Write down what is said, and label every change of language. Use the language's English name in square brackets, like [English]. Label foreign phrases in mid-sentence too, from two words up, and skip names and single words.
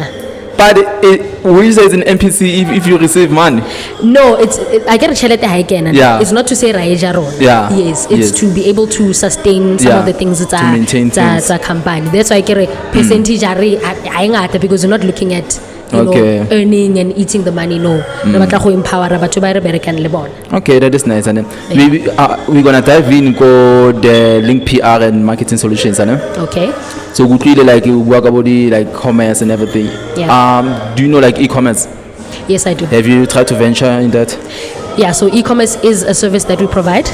[English] But when you say it's an NPC, if you receive money, No, I get a [Tswana] chelete haikena. [English] Yeah. It's not to say [Tswana] raeja rona. [English] Yeah. Yes, it's Yes. to be able to sustain some Yeah. of the things that To maintain things. are company. That's why I get a percentage because you're not looking at Okay. earning and eating the money. No, [Tswana] re batla go empower batho ba re berekang le bona. [English] okay, that is nice. Maybe we're gonna dive in go the link PR and marketing solutions, Okay. so we really like you work about the like commerce and everything. Yeah. Do you know like e-commerce? Yes, I do. Have you tried to venture in that? Yeah, so e-commerce is a service that we provide.